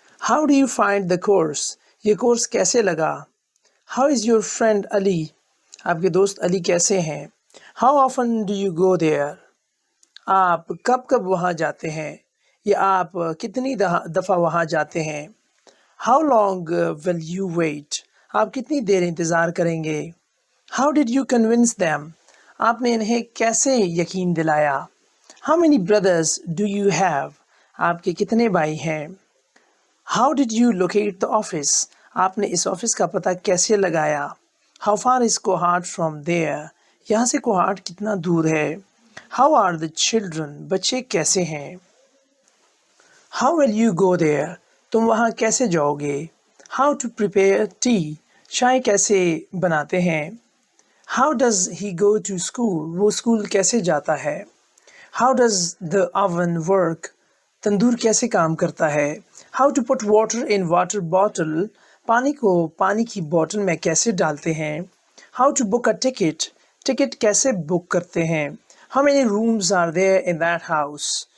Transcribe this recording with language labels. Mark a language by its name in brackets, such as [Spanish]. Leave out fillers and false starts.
[English] How do you find the course? [Hindi] ये course कैसे लगा? [English] How is your friend Ali? [Hindi] आपके दोस्त अली कैसे हैं? [English] How often do you go there? [Hindi] आप कब कब वहाँ जाते हैं? या आप कितनी दफ़ा वहाँ जाते हैं? [English] How long will you wait? [Hindi] आप कितनी देर इंतज़ार करेंगे? [English] How did you convince them? [Hindi] आपने इन्हें कैसे यकीन दिलाया? [English] How many brothers do you have? [Hindi] आपके कितने भाई हैं? [English] How did you locate the office? [Hindi] आपने इस ऑफिस का पता कैसे लगाया? [English] How far is Kohat from there? [Hindi] यहाँ से कोहाट कितना दूर है? [English] How are the children? [Hindi] बच्चे कैसे हैं? [English] How will you go there? [Hindi] तुम वहाँ कैसे जाओगे? [English] How to prepare tea? [Hindi] चाय कैसे बनाते हैं? [English] How does he go to school? [Hindi] वो स्कूल कैसे जाता है? [English] How does the oven work? [Hindi] तंदूर कैसे काम करता है? [English] How to put water in water bottle? [Hindi] पानी को पानी की बोतल में कैसे डालते हैं? [English] How to book a ticket? [Hindi] Ticket कैसे बुक करते हैं? [English] How many rooms are there in that house?